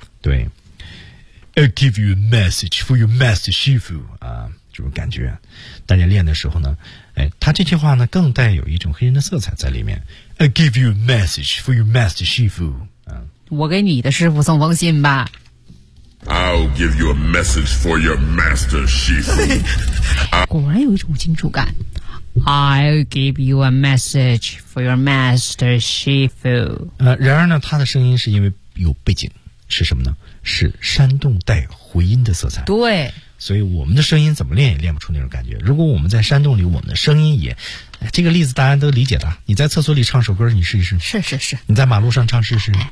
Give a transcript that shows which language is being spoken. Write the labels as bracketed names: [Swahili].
[Chinese] 对。 [English] I'll give you a message for your master Shifu, 啊，这种感觉。 [Chinese] 大家练的时候呢，哎，他这句话呢更带有一种黑人的色彩在里面。 [English] I'll give you a message for your master Shifu, 啊。 [Chinese] 我给你的师傅送封信吧。 [English] I'll give you a message for your master, Shifu. [Chinese] 果然有一种金属感。 [English] I'll give you a message for your master, Shifu. [Chinese] 然而呢，他的声音是因为有背景，是什么呢？是山洞带回音的色彩。对。所以我们的声音怎么练也练不出那种感觉。如果我们在山洞里，我们的声音也，这个例子大家都理解的。你在厕所里唱首歌，你试一试。是是是。你在马路上唱试试。